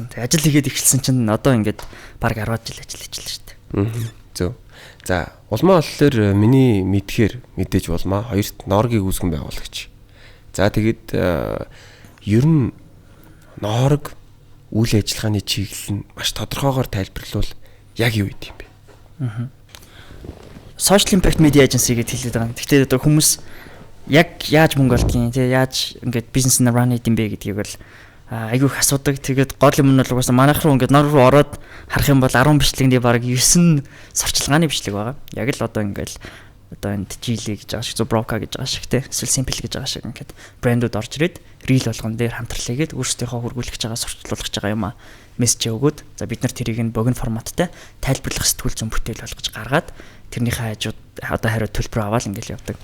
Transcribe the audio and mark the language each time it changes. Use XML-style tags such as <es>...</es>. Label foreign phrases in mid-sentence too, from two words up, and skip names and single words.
<mn>Тэгээ ажил хийгээд эхэлсэн чинь одоо ингээд баг 10 жил ажил хийчихлээ шүү дээ. Зөв. За улмаа болохоор миний мэдхээр мэдээж улмаа хоёрт Норгийг үүсгэн байгуулагч. За тэгээд ер нь Норг үйл ажиллагааны чиглэл нь маш тодорхойгоор тайлбарлавал яг юу юм бэ?</mn> <en>Social impact media agency</en> <mn>гэж хэлээд байгаа. Гэхдээ одоо хүмүүс яг яаж мөнгө олдгийг, тэгээ яаж ингээд бизнес нь run хийдэм бэ гэдгийг бол айгүй их асуудаг. Тэгээд гол юм нь бол угаасаа манайх руу ингээд Нор руу ороод харах юм бол 10 бичлэгний баг 9 сурчлагын бичлэг байгаа. Яг л одоо ингээд одоо энд GL гэж байгаа шиг, Zubrovka гэж байгаа шиг те, эсвэл Simple гэж байгаа шиг ингээд брэндүүд орж ирээд reel болгон дээр хамтрал хийгээд өөрсдийнхөө хургуулж байгаа сурчлуулж байгаа юм мессеж өгөөд за бид нар тэрийг нь богино форматтай тайлбарлах сэтгүүл зүйн бүтээл болгож гаргаад тэрнийхээ хажууд одоо хариу төлбөр аваад ингээл явдаг.</mn>